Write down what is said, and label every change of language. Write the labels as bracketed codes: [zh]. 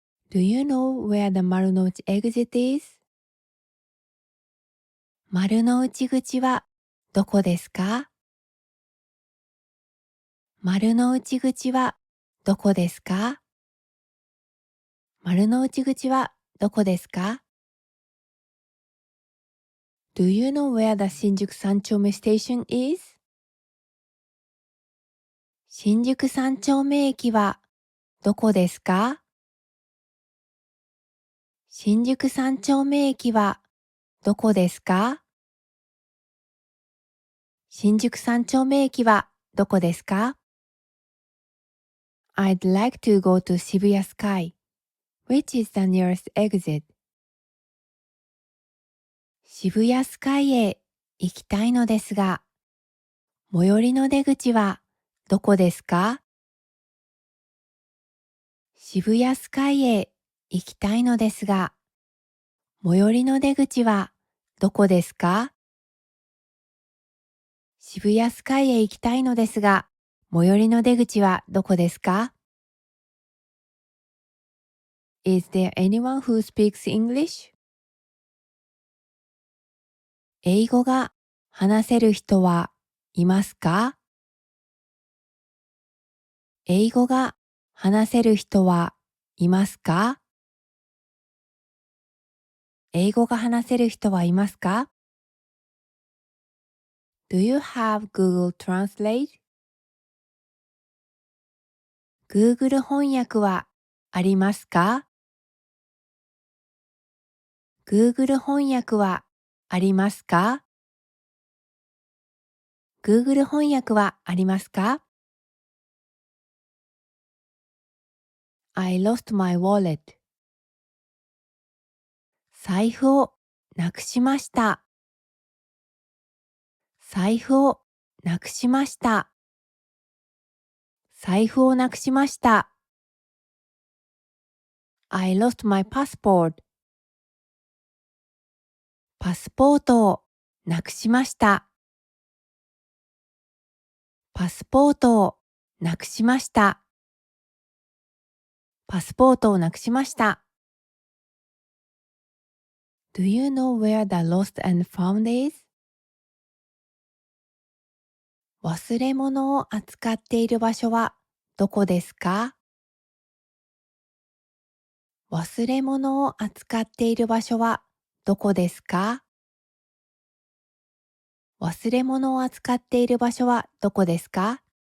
[en] Do you know where the 丸の内 exit is? [ja] 丸の内口はどこですか？丸の内口はどこですか？丸の内口はどこですか？ [en] Do you know where the 新宿三丁目 station is? [ja] 新宿三丁目駅はどこですか？新宿三丁目駅はどこですか？新宿三丁目駅はどこですか？ [en] I'd like to go to 渋谷 Sky. Which is the nearest exit? [ja] 渋谷スカイへ行きたいのですが、最寄りの出口はどこですか？渋谷スカイへ行きたいのですが、最寄りの出口はどこですか？渋谷スカイへ行きたいのですが、最寄りの出口はどこですか？ [en] Is there anyone who speaks English? [ja] 英語が話せる人はいますか？英語が話せる人はいますか？英語が話せる人はいますか？ [en] Do you have Google Translate? [ja] Google 翻訳はありますか？ Google 翻訳はありますか？ Google 翻訳はありますか？ [en] I lost my wallet. [ja] 財布をなくしました。財布をなくしました。財布をなくしました。 [en] I lost my passport. [ja] パスポートをなくしました。パスポートをなくしました。パスポートをなくしました。 [en] Do you know where the lost and found is? [ja] 忘れ物を扱っている場所はどこですか？忘れ物を扱っている場所はどこですか？忘れ物を扱っている場所はどこですか？